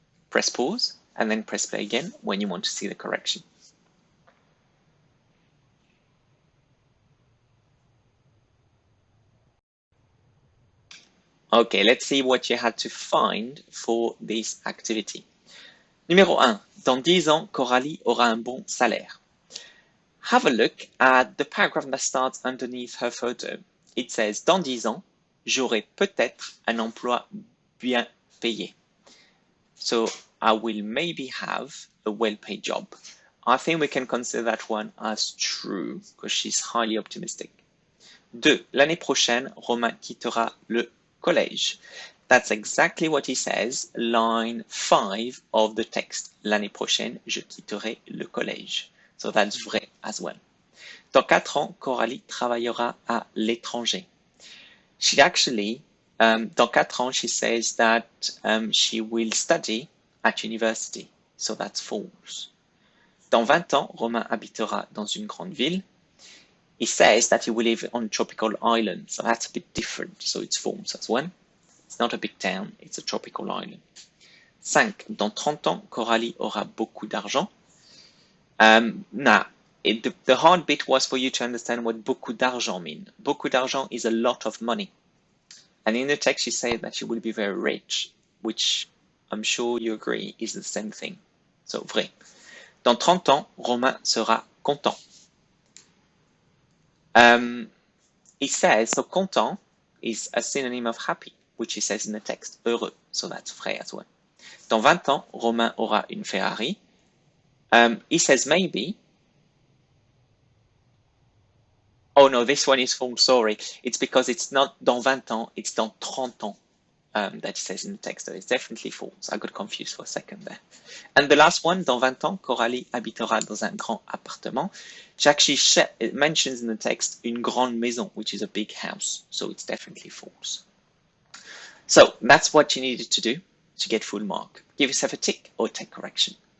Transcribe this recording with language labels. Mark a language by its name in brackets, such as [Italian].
[English] Press pause, and then press play again when you want to see the correction. Okay, let's see what you had to find for this activity. [French] Numéro 1. Dans 10 ans, Coralie aura un bon salaire. [English] Have a look at the paragraph that starts underneath her photo. It says, [French] dans 10 ans, j'aurai peut-être un emploi bien payé. [English] So I will maybe have a well-paid job. I think we can consider that one as true because she's highly optimistic. 2. [French] L'année prochaine, Romain quittera le collège. [English] That's exactly what he says, line 5 of the text. [French] L'année prochaine, je quitterai le collège. [English] So that's [French] vrai as well. Dans 4 ans, Coralie travaillera à l'étranger. [English] She actually, [French] dans 4 ans, [English] she says that she will study at university. So that's false. [French] Dans 20 ans, Romain habitera dans une grande ville. [English] He says that he will live on a tropical island. So that's a bit different. So it's false as well. It's not a big town, it's a tropical island. 5. [French] Dans 30 ans, Coralie aura beaucoup d'argent. [English] Now, the hard bit was for you to understand what beaucoup d'argent means. Beaucoup d'argent is a lot of money. And in the text, she said that she will be very rich, which I'm sure you agree is the same thing. So, vrai. [French] Dans 30 ans, Romain sera content. [English] He says, so content is a synonym of happy, which he says in the text, heureux. So that's vrai as well. [French] Dans 20 ans, Romain aura une Ferrari. [English] He says maybe. Oh no, this one is false, sorry. It's because it's not [French] dans 20 ans, [English] it's [French] dans 30 ans [English] that it says in the text. So it's definitely false. I got confused for a second there. And the last one, [French] dans 20 ans, Coralie habitera dans un grand appartement. [English] She actually mentions in the text une grande maison, which is a big house. So it's definitely false. So that's what you needed to do to get full mark. Give yourself a tick or take correction.